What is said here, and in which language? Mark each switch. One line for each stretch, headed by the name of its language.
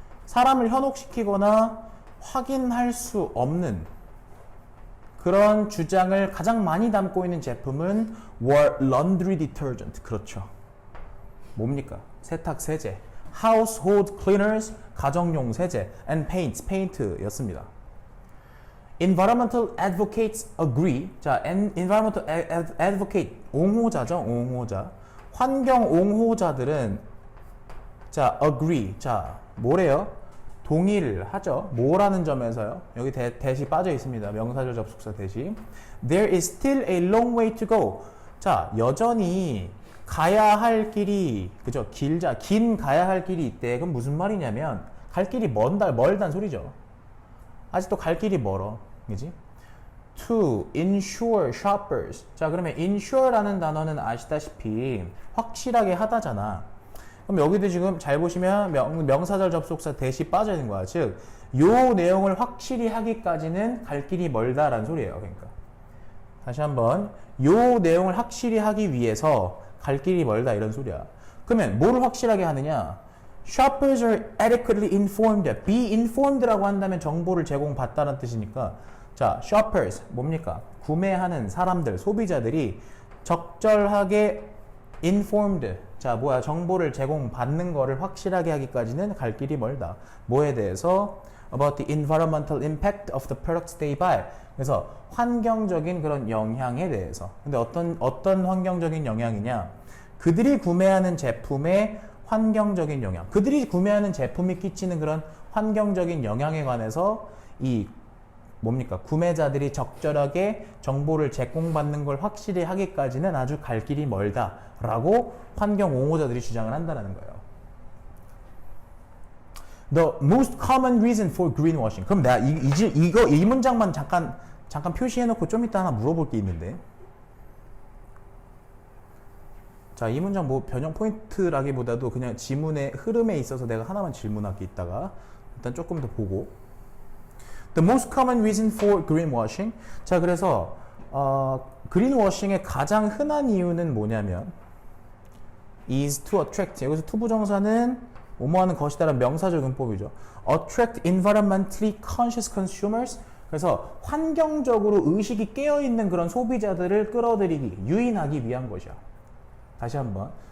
Korean: 사람을 현혹시키거나 확인할 수 없는 그런 주장을 가장 많이 담고 있는 제품은
English: were laundry detergent.
Korean: 그렇죠. 뭡니까? 세탁 세제.
English: household cleaners,
Korean: 가정용 세제.
English: and paints,
Korean: 페인트였습니다.
English: environmental advocates agree.
Korean: 자, environmental advocate, 옹호자죠. 옹호자. 환경 옹호자들은 자, agree. 자, 뭐래요? 동의를 하죠. 뭐라는 점에서요? 여기 대시 빠져 있습니다. 명사절 접속사 대시.
English: There is still a long way to go.
Korean: 자, 여전히 가야 할 길이, 그죠? 긴 가야 할 길이 있대. 그럼 무슨 말이냐면, 갈 길이 멀단 소리죠. 아직도 갈 길이 멀어. 그지?
English: To ensure shoppers.
Korean: 자, 그러면 ensure라는 단어는 아시다시피 확실하게 하다잖아. 그럼 여기도 지금 잘 보시면 명사절 접속사 대시 빠져 있는 거야. 즉, 요 내용을 확실히 하기까지는 갈 길이 멀다라는 소리예요. 그러니까. 다시 한번, 요 내용을 확실히 하기 위해서 갈 길이 멀다 이런 소리야. 그러면 뭐를 확실하게 하느냐?
English: Shoppers are adequately informed.
Korean: Be informed라고 한다면 정보를 제공받다는 뜻이니까 자, shoppers 뭡니까? 구매하는 사람들, 소비자들이 적절하게 informed. 자, 뭐야? 정보를 제공받는 거를 확실하게 하기까지는 갈 길이 멀다. 뭐에 대해서?
English: About the environmental impact of the products they buy.
Korean: 그래서 환경적인 그런 영향에 대해서. 근데 어떤 환경적인 영향이냐? 그들이 구매하는 제품의 환경적인 영향. 그들이 구매하는 제품이 끼치는 그런 환경적인 영향에 관해서 이 뭡니까? 구매자들이 적절하게 정보를 제공받는 걸 확실히 하기까지는 아주 갈 길이 멀다라고 환경 옹호자들이 주장을 한다는 거예요.
English: The most common reason for greenwashing.
Korean: 그럼 내가 이 문장만 잠깐 표시해놓고 좀 이따 하나 물어볼 게 있는데. 자, 이 문장 뭐 변형 포인트라기보다도 그냥 지문의 흐름에 있어서 내가 하나만 질문할게 있다가 일단 조금 더 보고.
English: The most common reason for greenwashing.
Korean: 자, 그래서 greenwashing의 가장 흔한 이유는 뭐냐면
English: is to attract.
Korean: 여기서 to 부정사는 뭐뭐하는 것이다라는 명사적 용법이죠.
English: Attract environmentally conscious consumers.
Korean: 그래서 환경적으로 의식이 깨어있는 그런 소비자들을 끌어들이기, 유인하기 위한 것이야. 다시 한번.